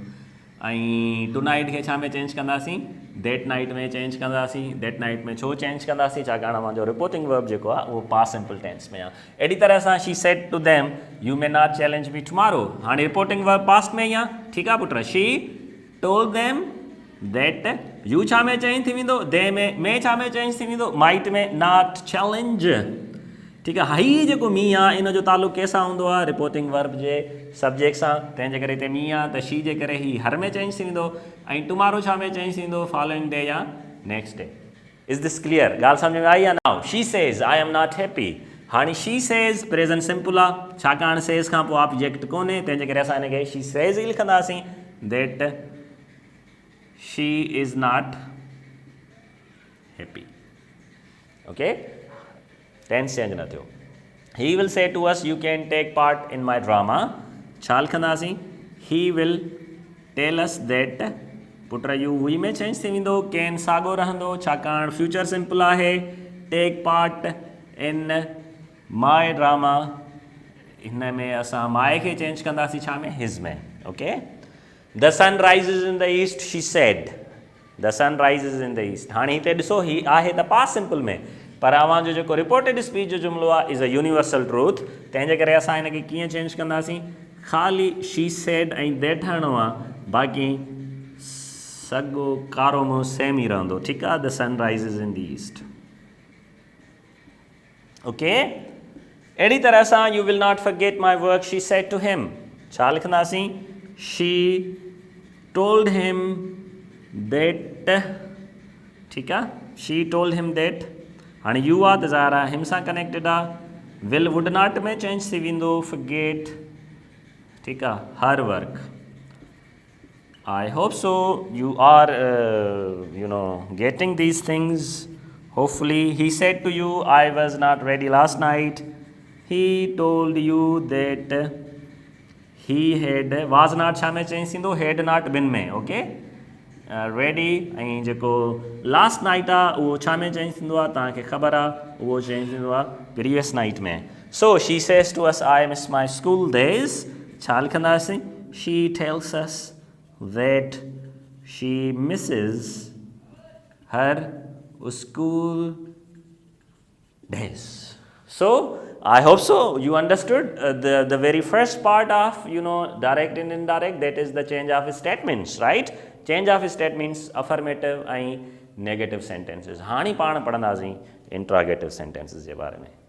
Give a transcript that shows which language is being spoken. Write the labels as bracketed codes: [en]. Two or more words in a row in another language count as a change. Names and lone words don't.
[sd] ऐं [en] to night [sd] खे छा में चेंज कंदासीं, [en] that night [sd] में चेंज कंदासीं। [en] that night [sd] में छो चेंज कंदासीं, छाकाणि मुंहिंजो [en] reporting verb [sd] जेको आहे उहो [en] past simple tense [sd] में आहे। अहिड़ी तरह सां [en] she said to them you may not challenge me tomorrow, [sd] हाणे [en] reporting verb past [sd] में ई आहे, ठीकु आहे पुट। [en] she told them that, you [sd] छा में चेंज थी वेंदो, दे में छा में चेंज थी वेंदो, माइट में [en] not challenge, [sd] ठीकु आहे। हीअ जेको मी आहे इन जो तालुक़ु कंहिंसां हूंदो आहे, [en] reporting verb [sd] जे सब्जेक्ट सां, तंहिंजे करे हिते मी आहे त शी जे करे ही हर में चेंज थी वेंदो, ऐं टुमारो छा में चेंज थींदो, [en] following day या next day. is this clear, [sd] ॻाल्हि सम्झ में आई आहे। [en] now she says I am not happy, [sd] हाणे [en] she says present simple [sd] आहे, छाकाणि सेज़ खां पोइ ऑब्जेक्ट कोन्हे, तंहिंजे करे असां हिनखे [en] she says [sd] ई लिखंदासीं, [en] that she is not happy, Okay, tense change [sd] न थियो. [en] He will say to us, you can take part in my drama. [sd] छा लिखंदासीं? [en] He will tell us that [sd] पुट [en] you we [sd] में चेंज थी वेंदो, कैन साॻियो रहंदो छाकाणि [en] future simple [sd] आहे. [en] take part in my drama, [sd] हिन में असां माए खे चेंज कंदासीं छा में? हिज़ में. [en] okay, the sun rises in the east, she said. the sun rises in the east. [sd] हाणे हिते ॾिसो, ही आहे त [en] past simple [sd] में, पर अवां जो जेको [en] reported speech [sd] जो जुमिलो आहे [en] is a universal truth. [sd] तंहिंजे करे असां हिनखे कीअं चेंज कंदासीं? ख़ाली [en] she said [sd] ऐं दैट हणिणो आहे, बाक़ी सॻो कारो मुंहुं सेम ई रहंदो. ठीकु आहे. [en] the sun rises in the east. okay, [sd] अहिड़ी तरह सां [en] you will not forget my work, she said to him. [sd] छा लिखंदासीं? [en] she told him that. [sd] ठीकु आहे, [en] she told him that. [sd] हाणे यू आहे त ज़ाहिर आहे हिम सां कनेक्टेड आहे. [en] will would not [sd] में चेंज थी वेंदो फॉरगेट. ठीकु आहे, [en] her work. I hope so you are getting these things. Hopefully he said to you, I was not ready last night. He told you that he had was not [sd] छा में चेंज थींदो? [en] had not been [sd] में. ओके, ready ऐं जेको [en] last night [sd] आहे उहो छा में चेंज थींदो आहे? तव्हांखे ख़बर आहे, उहो चेंज थींदो आहे [en] previous night [sd] में. [en] So she says to us, I miss my school days. [sd] छा लिखंदासीं? [en] She tells us that she misses her school days. So I hope so you understood the very first part of direct and indirect, that is the change of statements, right? Change of statements, affirmative and negative sentences. [sd] हाणे पाण पढ़ंदासीं [en] interrogative sentences [sd] जे बारे में.